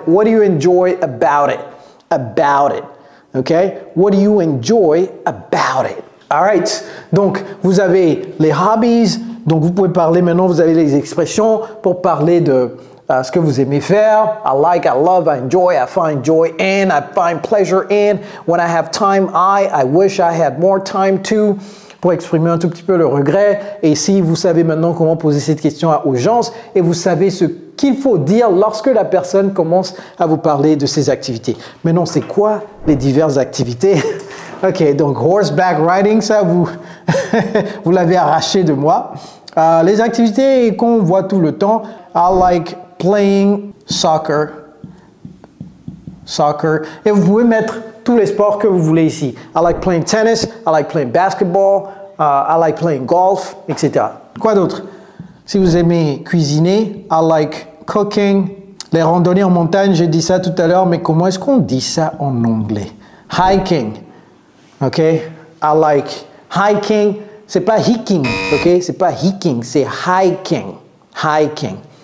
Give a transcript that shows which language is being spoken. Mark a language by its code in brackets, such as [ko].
[en] What do you enjoy about it? About it. Okay? What do you enjoy about it? [fr] Alright, donc vous avez les hobbies, donc vous pouvez parler maintenant, vous avez les expressions pour parler de ce que vous aimez faire. [en] I like, I love, I enjoy, I find joy in, I find pleasure in. When I have time, I wish I had more time too. [fr] Pour exprimer un tout petit peu le regret. Et si vous savez maintenant comment poser cette question aux gens et vous savez ce qu'il faut dire lorsque la personne commence à vous parler de ses activités. Maintenant, c'est quoi les diverses activités? Ok, donc horseback riding, ça vous, vous l'avez arraché de moi. Les activités qu'on voit tout le temps, I like playing soccer. Et vous pouvez mettre tous les sports que vous voulez ici. [en] I like playing tennis, I like playing basketball, I like playing golf, etc. [fr] Quoi d'autre? Si vous aimez cuisiner, I like cooking. Les randonnées en montagne, j'ai dit ça tout à l'heure, mais comment est-ce qu'on dit ça en anglais? [en] Hiking. Ok? I like hiking. [fr] C'est pas hiking, ok? C'est pas hiking, c'est hiking. [en] Hiking.